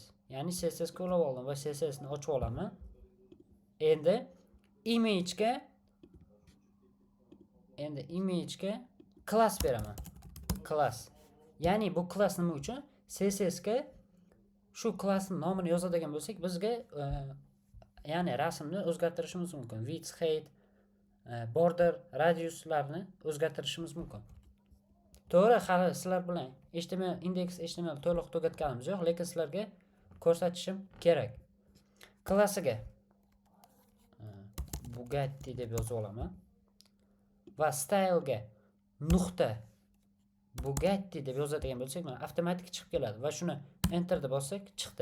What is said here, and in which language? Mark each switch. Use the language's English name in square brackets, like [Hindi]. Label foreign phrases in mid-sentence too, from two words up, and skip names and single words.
[Uzbek] Ya'ni CSS ga ulab oldim va CSS ni ochib olaman. Endi imagega class beraman. Class. Ya'ni bu class nima uchun? CSS ga shu classning nomini yozadigan bo'lsak, bizga ya'ni rasmni o'zgartirishimiz mumkin. [English] Width, height, border, [Uzbek] radiuslarni o'zgartirishimiz mumkin. To'g'ri, hali sizlar bilan HTML index HTML to'liq tugatganimiz yo'q, lekin sizlarga ko'rsatishim kerak. Klassiga Bugatti deb yozib olaman va style ga nuqta Bugatti deb yozadigan bo'lsak, mana avtomatik chiqib keladi va shuni enter deb bossak chiqdi.